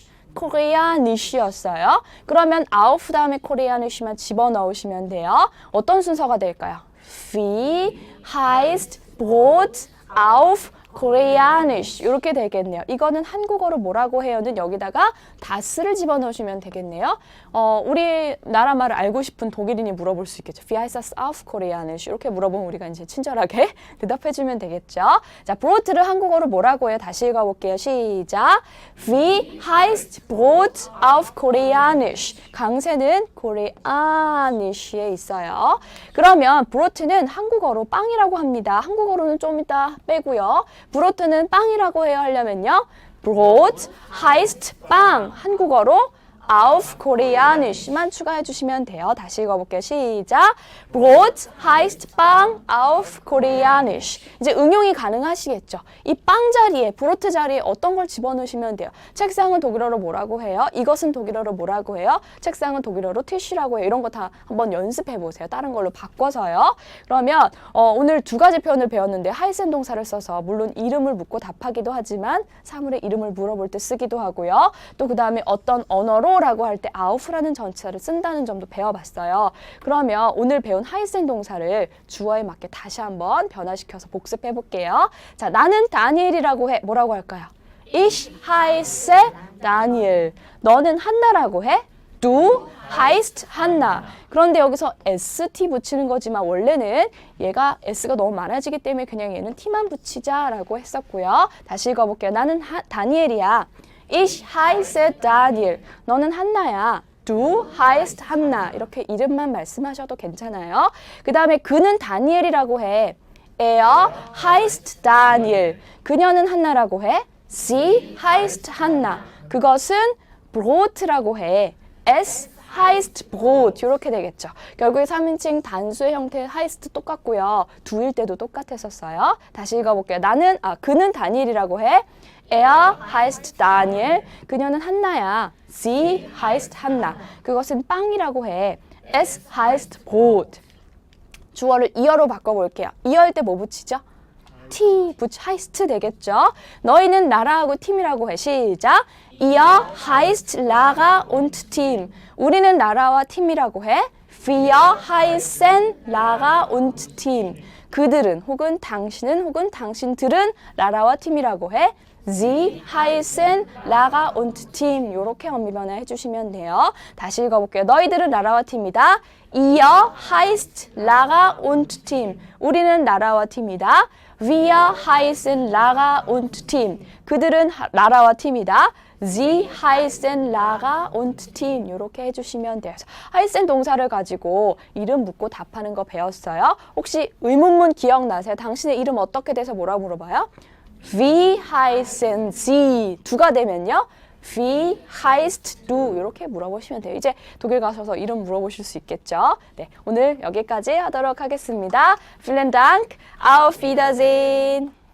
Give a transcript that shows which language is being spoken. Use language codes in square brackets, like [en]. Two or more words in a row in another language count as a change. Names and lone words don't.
[ko] Koreanisch였어요. 그러면 auf 다음에 Koreanisch만 집어넣으시면 돼요. 어떤 순서가 될까요? [de] Wie heißt Brot auf Koreanisch [ko] 이렇게 되겠네요. 이거는 한국어로 뭐라고 해요는 여기다가 das를 집어넣으시면 되겠네요. 우리나라 말을 알고 싶은 독일인이 물어볼 수 있겠죠. [de] Wie heißt das auf Koreanisch? [ko] 이렇게 물어보면 우리가 이제 친절하게 대답해주면 되겠죠. 자, Brot를 한국어로 뭐라고 해요? 다시 읽어볼게요. 시작. [de] Wie heißt Brot auf Koreanisch? [ko] 강세는 Koreanisch에 있어요. 그러면 Brot는 한국어로 빵이라고 합니다. 한국어로는 좀 이따 빼고요. 브로트는 빵이라고 해야 하려면요. [de] Brot heißt [ko] 빵. 한국어로 [de] auf Koreanisch [ko] 만 추가해 주시면 돼요. 다시 읽어볼게요. 시작. [de] Brot heißt 빵 auf Koreanisch. [ko] 이제 응용이 가능하시겠죠. 이 빵 자리에, Brot 자리에 어떤 걸 집어넣으시면 돼요. 책상은 독일어로 뭐라고 해요? 이것은 독일어로 뭐라고 해요? 책상은 독일어로 티슈라고 해요. 이런 거 다 한번 연습해 보세요. 다른 걸로 바꿔서요. 그러면 오늘 두 가지 표현을 배웠는데 heißen 동사를 써서 물론 이름을 묻고 답하기도 하지만 사물의 이름을 물어볼 때 쓰기도 하고요. 또 그 다음에 어떤 언어로 라고 할 때 auf라는 전치사를 쓴다는 점도 배워봤어요. 그러면 오늘 배운 heißen 동사를 주어에 맞게 다시 한번 변화시켜서 복습해 볼게요. 자, 나는 다니엘이라고 해. 뭐라고 할까요? [de] Ich heiße Daniel. [ko] 너는 한나라고 해? [de] Du heißt Hanna. [ko] 그런데 여기서 st 붙이는 거지만 원래는 얘가 s가 너무 많아지기 때문에 그냥 얘는 t만 붙이자라고 했었고요. 다시 읽어볼게요. 나는 다니엘이야. [de] Ich heiße Daniel. [ko] 너는 한나야. [de] Du heißt Hanna. [ko] 이렇게 이름만 말씀하셔도 괜찮아요. 그 다음에 그는 다니엘이라고 해. [de] Er heißt Daniel. [ko] 그녀는 한나라고 해. [de] Sie heißt Hanna. [ko] 그것은 Brot라고 해. [de] Es heißt Brot. [ko] 이렇게 되겠죠. 결국에 3인칭 단수의 형태의 heißt 똑같고요. 두일 때도 똑같았었어요. 다시 읽어볼게요. 그는 다니엘이라고 해. [de] Er heißt Daniel. [ko] 그녀는 한나야. [de] Sie heißt Hanna. [ko] 그것은 빵이라고 해. [de] Es heißt Brot. [ko] 주어를 이어로 바꿔볼게요. 이어일 때 뭐 붙이죠? T heißt 되겠죠? 너희는 나라하고 팀이라고 해. 시작. [de] Ihr heißt Lara und Team. [ko] 우리는 나라와 팀이라고 해. [de] Wir heißen Lara und Team. [ko] 그들은 혹은 당신은 혹은 당신들은 라라와 팀이라고 해. [de] Sie heißen Lara und Team. [ko] 이렇게 언미 변화해 주시면 돼요. 다시 읽어볼게요. 너희들은 라라와 팀이다. [de] Ihr heißt Lara und Team. [ko] 우리는 라라와 팀이다. [de] Wir heißen Lara und Team. [ko] 그들은 라라와 팀이다. [de] Sie heißen Lara und Team. [ko] 이렇게 해주시면 돼요. heißen 동사를 가지고 이름 묻고 답하는 거 배웠어요. 혹시 의문문 기억나세요? 당신의 이름 어떻게 돼서 뭐라고 물어봐요? [de] Wie heißen Sie? [ko] 두가 되면요. [de] Wie heißt du? [ko] 이렇게 물어보시면 돼요. 이제 독일 가셔서 이름 물어보실 수 있겠죠. 네, 오늘 여기까지 하도록 하겠습니다. [de] Vielen Dank. Auf Wiedersehen.